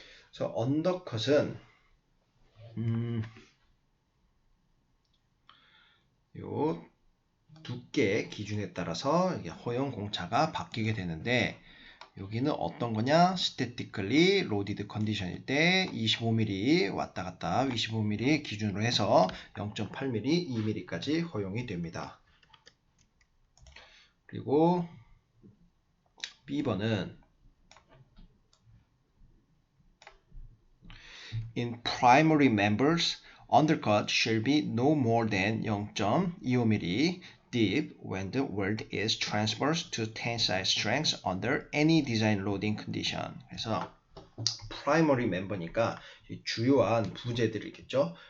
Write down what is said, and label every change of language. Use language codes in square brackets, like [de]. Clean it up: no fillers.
[ko] 그래서 언더컷은 요 두께 기준에 따라서 이게 허용 공차가 바뀌게 되는데 여기는 어떤 거냐? statically loaded condition일 때 25mm 왔다 갔다 25mm 기준으로 해서 0.8mm, 2mm까지 허용이 됩니다. 그리고 B번은 [en] In primary members, undercut shall be no more than 0.25mm deep when the weld is transverse to tensile strength under any design loading condition. [ko] 그래서 primary member니까 주요한 부재들이겠죠.